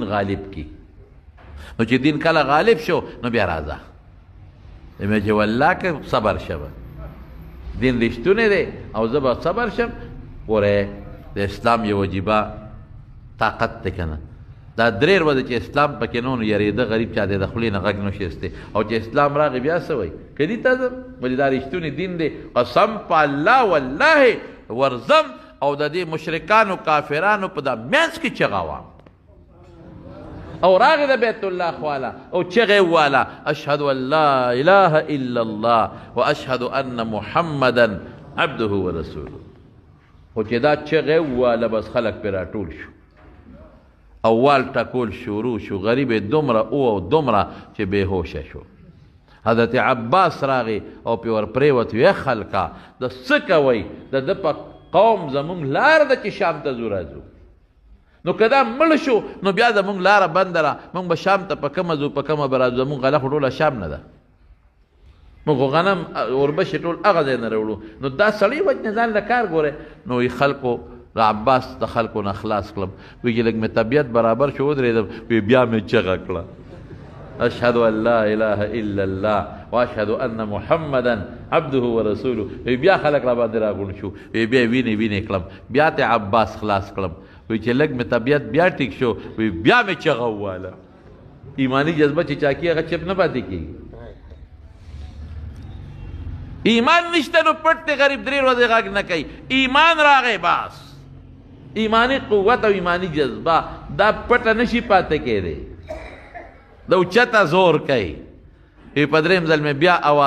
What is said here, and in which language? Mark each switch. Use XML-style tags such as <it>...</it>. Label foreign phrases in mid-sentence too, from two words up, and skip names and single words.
<ps>غالب کي نو چې دین کله غالب شو نو بیا راځه مې چې والله که صبر شوه دین رښتونی دی او زه به صبر شم ګوره د اسلام یو عجیبه طاقت دی که نه دا درې ورځې چې اسلام پکې نه و نو یارېده غریب چا دی د خولې نه غږ نه شي ایستی او چې اسلام راغی بیا څه وایي کلي ته ځم ولې دا رښتونی دین دی قسم په الله والله ورځم او د دې مشرکانو کافرانو په دا منځ کې چغه وه او راغی د بیت الله خواله او چغې واله</ps> <ar>اشهد ان لا اله الا الله و اشهد ان محمدا عبده و رسوله</ar> <ps>خو چې دا چغې واله بس خلک پرې راټول شو اول ټکول شروع شو غریب دومره او دومره چې بېهوشه شو حضرت عباس راغی او پې ور پرېوت وی خلکه د څه کوئ د ده په قوم زمونږ لاره ده چې شام ته ځو راځو نو که دا مړ شو نو بیا زمونږ لاره بنده ده مونږ به شام ته په کومه ځو په کومه به راځو زمونږ غله خو ټوله شام نه ده مونږ خو غنم اوربشې ټول هغه ځای نه راوړو نو دا سړی وجنې ځان له کار ګورې نو وی خلکو د عباس د خلکو نه خلاص کړم وی چې لږ مې طبیعت برابر شو ودرېدم وی بیا مې چغه کړه</ps> <ar>اشهد ان لا اله الا الله واشهد ان محمدا عبده ورسوله</ar> <ps>وی بیا خلک را باندې راغونډ شو وی بیا وینې کړم بیا ته عباس خلاص کړم وی چې لږ مې طبیعت بیا ټیک شو وی بیا مې چغه وواله ایمانی جذبه چې چا کي هغه چپ نه پاتې کېږي ایمان نشته نو پټ دی غریب درې ورځې غږ نه کوي ایمان راغی بس ایمانی قوت او ایمانی جذبه دا پټه نشي پاتې کېدی د اوچته زور کوي وی په درېیم ځل مې بیا اواز</ps>